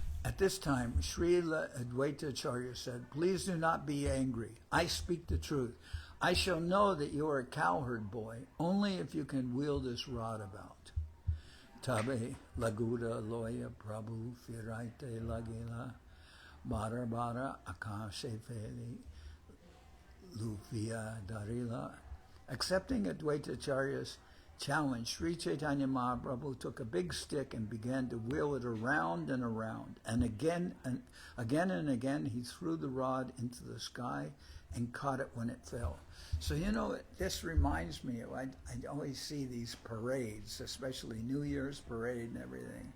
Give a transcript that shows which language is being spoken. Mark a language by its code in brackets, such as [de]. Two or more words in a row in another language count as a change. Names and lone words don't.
[en] At this time, Srila Advaitacharya said, "Please do not be angry. I speak the truth. I shall know that you are a cowherd boy only if you can wield this rod about." [bn] তবে লগুড়া লইয়া প্রভু ফিরাইতে লাগিলা বার বার আকাশে ফেলি লুফিয়া ধরিলা. [en] Accepting Advaitacharya's challenge, Sri Chaitanya Mahaprabhu took a big stick and began to wheel it around and around. And again and again he threw the rod into the sky and caught it when it fell. So, this reminds me of, I always see these parades, especially New Year's parade and everything.